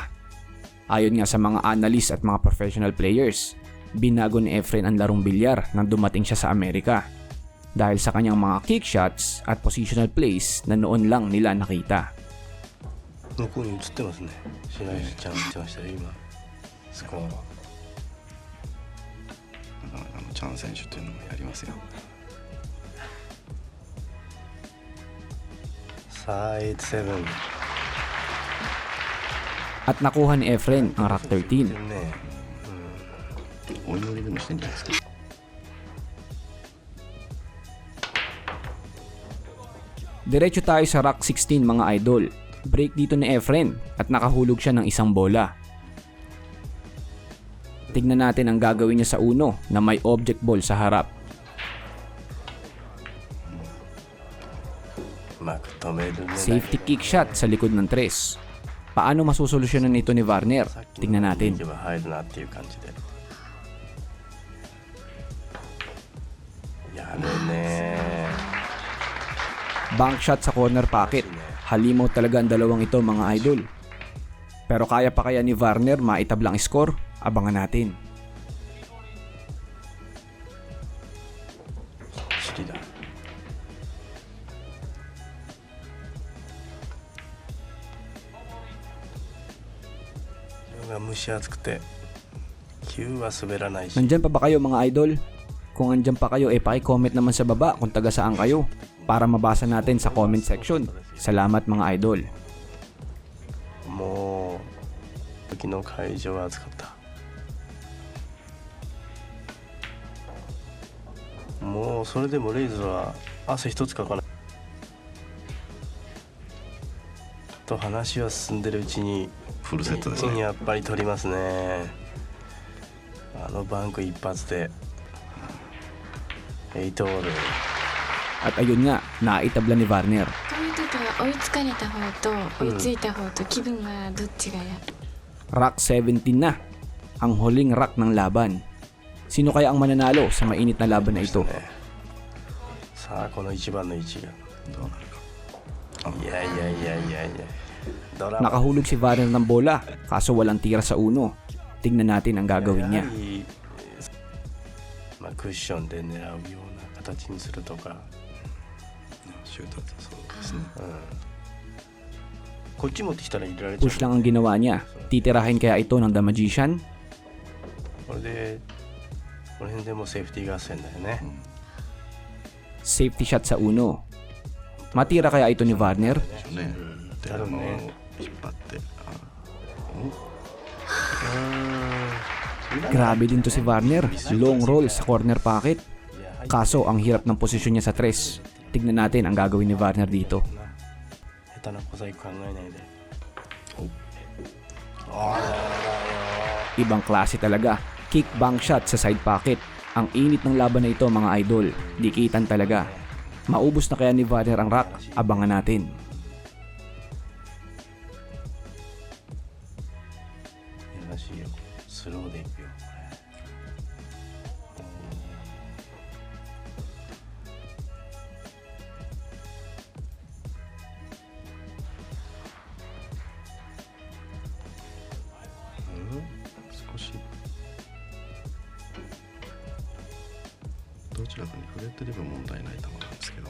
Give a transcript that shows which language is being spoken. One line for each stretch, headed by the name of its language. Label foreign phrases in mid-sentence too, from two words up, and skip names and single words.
Filipino: Ayon nga sa mga analyst at mga
English: professional players,
Filipino: binago ni Efren ang larong bilyar nang dumating siya sa Amerika dahil sa kanyang mga
English: kick shots
Filipino: at
English: positional plays
Filipino: na noon lang nila nakita.
Japanese: 向こうに映ってますね。白石ちゃん映ってましたよ今。スコアは。なかなかのチャン選手というのもやりますよ。さあ8-7。
Filipino: At nakuha ni Efren ang Rock 13.
Japanese: ね。お祈りでもしてんじゃないですか。
Filipino: Diretso tayo sa Rock 16 mga idol. Break dito ni Efren at nakahulog siya ng isang bola. Tignan natin ang gagawin niya sa uno na may object ball sa harap.
Japanese: うまく止めるね。
English: Safety kick shot
Filipino: sa likod ng 3. Paano masusolusyonan ito ni Varner?
Japanese: さっき
Filipino: Tignan
Japanese: のい
Filipino: natin.
Japanese: けば入るなっていう感じで。やるね。
English: Bank shot
Filipino: sa
English: corner pocket.
Filipino: Halimaw talaga ang dalawang ito mga idol. Pero kaya pa kaya ni Varner maitablang score? Abangan natin.
Japanese: チリだ。が蒸し暑くて球は滑らないし。
Filipino: Nandyan pa ba kayo mga idol? Kung andyan pa kayo, paki-comment naman sa baba kung taga saan kayo para mabasa natin sa
English: comment section.
Filipino: Salamat mga idol.
Japanese: もう時の会場は暑かった。もうそれでもレイズは汗一つかかないと話は進んでるうちにフルセットですね。やっぱり取りますね。あのバンク一発で8オール。
Filipino: At ayun nga, naitabla ni Varner.
Japanese: こういう時は追いつかれた方と追いついた方と気分はどっちがや。
Filipino: Rock 17 na. Ang huling rock ng laban. Sino kaya ang mananalo sa mainit na laban na ito?
Japanese: さあこの一番の位置がどうなるか。いやいやいやいやいやドラマ
Filipino: Nakahulog si Varner ng bola, kaso walang tira sa uno. Tingnan natin ang gagawin
Japanese: や
Filipino: niya.
Japanese: はりまあクッションで狙うような形にするとか、シュートだとそうですね。こっち持ってきたら入れられちゃう。
Filipino: Push lang ang ginawa niya. Titirahin kaya ito ng The Magician?
Japanese: これでこの辺でもうセーフティー合戦だよね。
English: Safety shot
Filipino: sa uno. Matira kaya ito ni Varner?
Japanese: ね。でも引っ張って
Filipino: Grabe din to si Warner,
English: long roll
Filipino: sa
English: corner pocket.
Filipino: Kaso ang hirap ng posisyon niya sa tres. Tignan natin ang gagawin ni Warner dito.
Japanese: 下手な小細工考えないで。
Filipino: Ibang klase talaga,
English: kick bank shot
Filipino: sa
English: side pocket.
Filipino: Ang init ng laban na ito mga idol, dikitan talaga. Maubos na kaya ni Warner ang rack? Abangan natin.
Japanese: やらしいよ。スローでいくよ。少しどちらかに触れてれば問題ない球なんですけど、